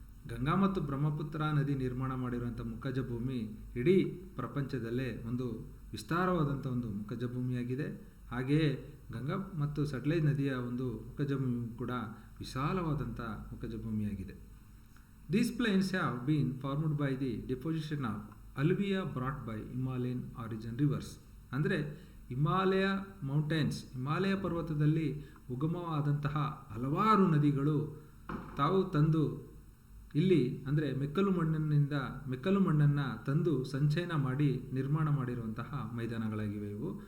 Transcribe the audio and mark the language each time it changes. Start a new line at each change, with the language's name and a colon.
Kannada: ಗಂಗಾ ಮತ್ತು ಬ್ರಹ್ಮಪುತ್ರ ನದಿ ನಿರ್ಮಾಣ ಮಾಡಿರುವಂಥ ಮುಖಜ ಭೂಮಿ ಇಡೀ ಪ್ರಪಂಚದಲ್ಲೇ ಒಂದು ವಿಸ್ತಾರವಾದಂಥ ಒಂದು ಮುಖಜ ಭೂಮಿಯಾಗಿದೆ. ಹಾಗೆಯೇ ಗಂಗಾ ಮತ್ತು ಸಟ್ಲೇಜ್ ನದಿಯ ಒಂದು ಮುಖಜ ಭೂಮಿ ಕೂಡ ವಿಶಾಲವಾದಂಥ ಮುಖಜ ಭೂಮಿಯಾಗಿದೆ.
English: These plains have been formed by the deposition of alluvium brought by Himalayan origin rivers.
Kannada: ಅಂದರೆ ಹಿಮಾಲಯ ಮೌಂಟೇನ್ಸ್, ಹಿಮಾಲಯ ಪರ್ವತದಲ್ಲಿ ಉಗಮವಾದಂತಹ ಹಲವಾರು ನದಿಗಳು ತಾವು ತಂದು ಇಲ್ಲಿ ಅಂದರೆ ಮೆಕ್ಕಲು ಮಣ್ಣನ್ನು ತಂದು ಸಂಚಯನ ಮಾಡಿ ನಿರ್ಮಾಣ ಮಾಡಿರುವಂತಹ ಮೈದಾನಗಳಾಗಿವೆ ಇವು.